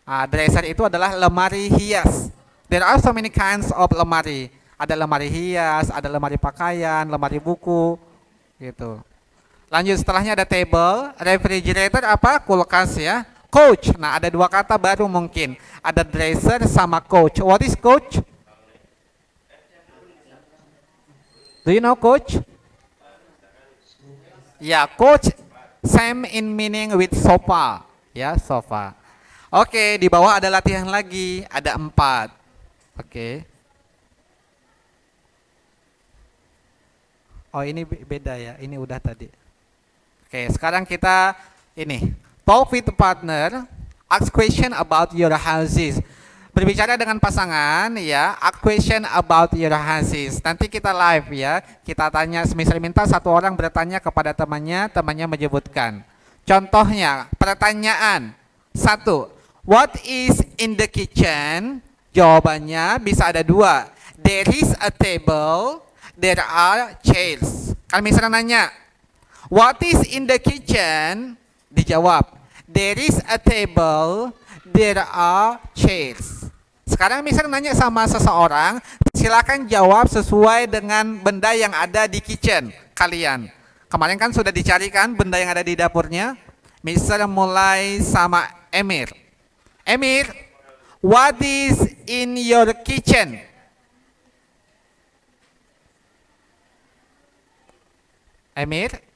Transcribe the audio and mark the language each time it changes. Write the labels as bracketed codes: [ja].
[id] Dresser itu adalah lemari hias. [en] There are so many kinds of lemari. [id] Ada lemari hias, ada lemari pakaian, lemari buku, gitu. Lanjut, setelahnya ada table, refrigerator apa? Kulkas ya. Couch. Nah, ada dua kata baru mungkin. Ada dresser sama couch. [en] What is couch? Do you know couch? Ya, couch same in meaning with sofa. [id] Ya, sofa. Oke, di bawah ada latihan lagi. Ada 4. Oke. Oh, ini beda ya. Ini udah tadi. Oke, sekarang kita ini. [en] Talk with partner, ask question about your houses. [id] Berbicara dengan pasangan ya, [en] ask question about your houses. [id] Nanti kita live ya, kita tanya, semisal minta satu orang bertanya kepada temannya, temannya menyebutkan. Contohnya, pertanyaan 1. [en] What is in the kitchen? [id] Jawabannya bisa ada 2. [en] There is a table, there are chairs. [id] Kalau misalnya nanya, [en] what is in the kitchen? Dijawab, there is a table, there are chairs. [id] Sekarang misalnya nanya sama seseorang, silakan jawab sesuai dengan benda yang ada di kitchen kalian. Kemarin kan sudah dicarikan benda yang ada di dapurnya. Misalnya mulai sama Emir. [en] Emir, what is in your kitchen? Emir?